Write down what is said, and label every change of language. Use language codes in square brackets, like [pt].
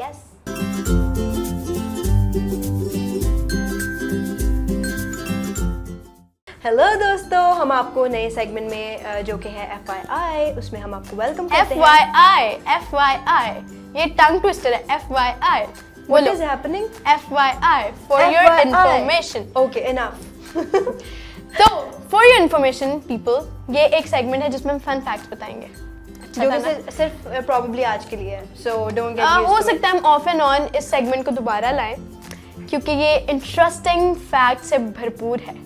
[hi] Yes, hello दोस्तों, हम आपको नए सेगमेंट में जो कि है FYI, उसमें हम आपको वेलकम करते हैं। FYI, ये टंग ट्विस्टर है। FYI, [en] What is happening? FYI, for your information. Okay, enough. [hi] तो [en] for your information people, [hi] ये एक सेगमेंट है जिसमें हम फन फैक्ट्स बताएंगे, जो कि सिर्फ प्रोबेबली आज के लिए है, [en] so don't get used [hi] हो [en] to it. [hi] सकता है हम ऑफ एंड ऑन इस सेगमेंट को दोबारा लाएं, क्योंकि ये इंटरेस्टिंग फैक्ट से भरपूर है।